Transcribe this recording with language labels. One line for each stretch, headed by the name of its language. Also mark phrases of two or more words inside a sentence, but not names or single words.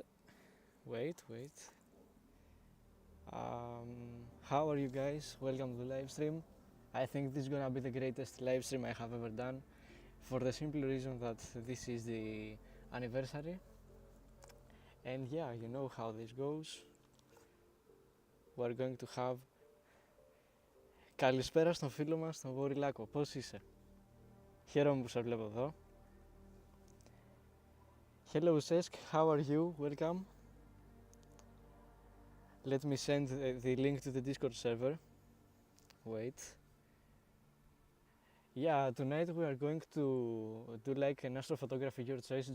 English: Wait. How are you guys? Welcome to the live stream. I think this is gonna be the greatest live stream I have ever done, for the simple reason that this is the anniversary. And yeah, you know how this goes. We're going to have.
Greek: Καλησπέρα στον φίλο μας, τον Βορυλάκο. Πώς είσαι? Χαίρομαι που σε βλέπω εδώ.
English: Hello Sesk, how are you? Welcome. Let me send the link to the Discord server. Wait. Yeah, tonight we are going to do like an astrophotography your choice.